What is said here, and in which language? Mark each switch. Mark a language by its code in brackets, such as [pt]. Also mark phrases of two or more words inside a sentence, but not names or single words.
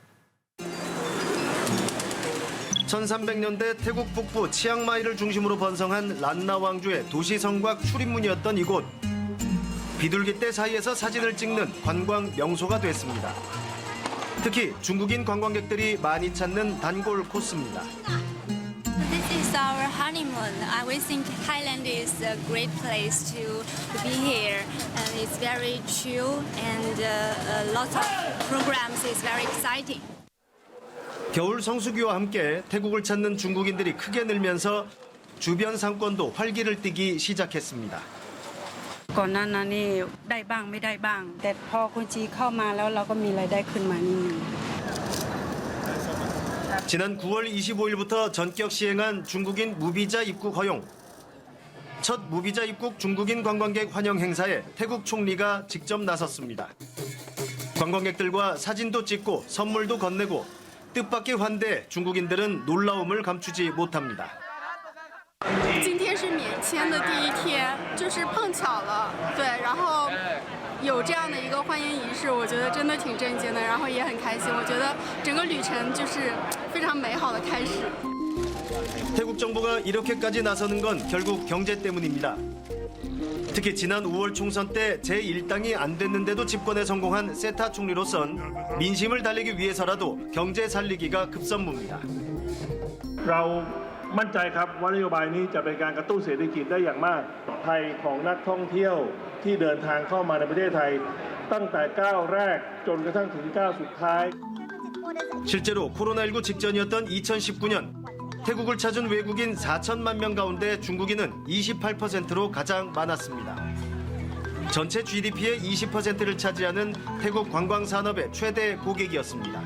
[ko] 1300년대 태국 북부 치앙마이를 중심으로 번성한 란나 왕조의 도시 성곽 출입문이었던 이곳. 비둘기떼 사이에서 사진을 찍는 관광 명소가 됐습니다. 특히 중국인 관광객들이 많이 찾는 단골 코스입니다. [en] This is our honeymoon. We think Thailand is a great place to be here, and it's very chill and lots of programs is very exciting. [ko] 겨울 성수기와 함께 태국을 찾는 중국인들이 크게 늘면서 주변 상권도 활기를 띠기 시작했습니다. [th] ก่อนหน้านั้นนี่ได้บ้างไม่ได้บ้างแต่พอคนจีนเข้ามาแล้วเราก็มีรายได้ขึ้นมานิดนึง [ko] 지난 9월 25일부터 전격 시행한 중국인 무비자 입국 허용. 첫 무비자 입국 중국인 관광객 환영 행사에 태국 총리가 직접 나섰습니다. 관광객들과 사진도 찍고 선물도 건네고 뜻밖의 환대에 중국인들은 놀라움을 감추지 못합니다. [zh] 今天是免签的第一天，就是碰巧了，对，然后有这样的一个欢迎仪式，我觉得真的挺震惊的，然后也很开心。我觉得整个旅程就是非常美好的开始。 [ko] 태국 정부가 이렇게까지 나서는 건 결국 경제 때문입니다. 특히 지난 5월 총선 때 제1당이 안 됐는데도 집권에 성공한 세타 총리로선 민심을 달리기 위해서라도 경제 살리기가 급선무입니다. [th] มั่นใจครับว่านโยบายนี้จะเป็นการกระตุ้นเศรษฐกิจได้อย่างมากไทยของนักท่องเที่ยวที่เดินทางเข้ามาในประเทศไทยตั้งแต่ก้าวแรกจนกระทั่งถึงก้าวสุดท้าย [ko] 실제로 코로나19 직전이었던 2019년 태국을 찾은 외국인 4천만 명 가운데 중국인은 28%로 가장 많았습니다. 전체 GDP의 20%를 차지하는 태국 관광 산업의 최대 고객이었습니다.